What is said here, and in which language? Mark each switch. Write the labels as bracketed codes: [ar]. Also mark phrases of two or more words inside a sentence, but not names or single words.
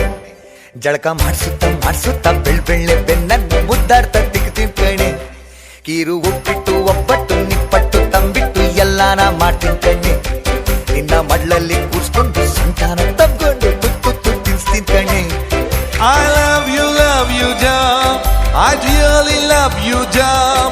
[kn] ಜಳಕ ಮಾಡಿಸುತ್ತ ಬೆಳ್ಳೆ ಬೆನ್ನನ್ನು ಮುದ್ದಾಡ್ತಾ ತಿಕ್ತೀನಿ ಕಣ್ಣೆ. ಕೀರು ಉಪ್ಪಿಟ್ಟು ಒಬ್ಬಟ್ಟು ನಿಪ್ಪಟ್ಟು ತಂಬಿಟ್ಟು ಎಲ್ಲಾನ ಮಾಡ್ತೀನಿ ಕಣ್ಣೆ. ನಿನ್ನ ಮಡ್ಲಲ್ಲಿ ಕೂರ್ಸ್ಕೊಂಡು ಸಂತಾನ ತಬ್ಕೊಂಡು ತುತ್ತು ತಿನ್ಸ್ತೀನಿ ಕಣ್ಣೆ. [en] I love you doll. I really love you doll.